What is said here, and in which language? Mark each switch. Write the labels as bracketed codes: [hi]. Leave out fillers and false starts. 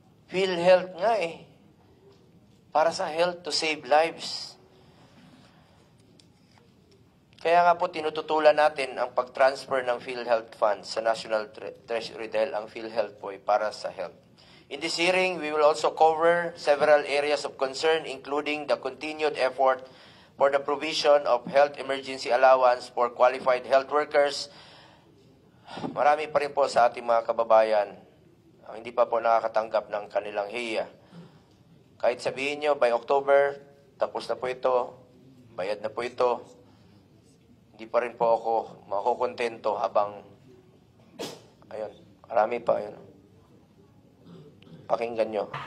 [tl] PhilHealth nga eh. Para sa [en] health to save lives. [tl] Kaya nga po tinututulan natin ang pag-transfer ng PhilHealth funds sa National Treasury dahil ang PhilHealth po ay para sa health. [en] In this hearing, we will also cover several areas of concern including the continued effort for the provision of health emergency allowance for qualified health workers. [tl] Marami pa rin po sa ating mga kababayan ang hindi pa po nakakatanggap ng kanilang hiya. Kahit sabihin nyo, [en] by October, [tl] tapos na po ito, bayad na po ito, hindi pa rin po ako makukontento habang, ayun, marami pa, ayun. Pakinggan nyo.